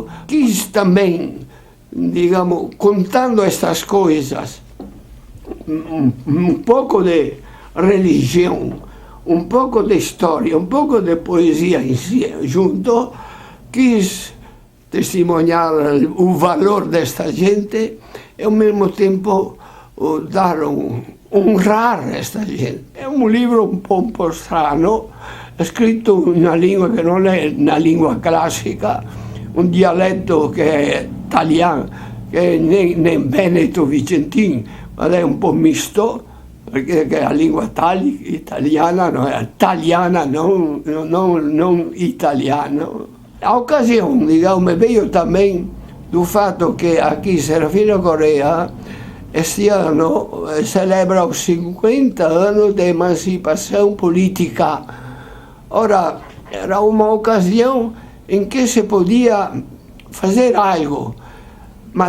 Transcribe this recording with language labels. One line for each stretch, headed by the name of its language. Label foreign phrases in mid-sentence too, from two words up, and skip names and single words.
Portuguese: Quis também, digamos, contando estas coisas, um pouco de religião, um pouco de história, um pouco de poesia em si, junto, quis testemunhar o valor desta gente e, ao mesmo tempo, honrar esta gente. É um livro um pouco strano, escrito em uma língua que não é na língua clássica, um dialetto que é italiano, que é nem Veneto Vicentin, mas é um
Italian: po' misto, perché la lingua italiana non è italiana, non italiano. A occasione,
Portuguese: digamos, veio também do fato que aqui Serafina Correia este ano celebra os 50 anos de emancipação política. Ora, era uma ocasião em que se podia fazer algo, mas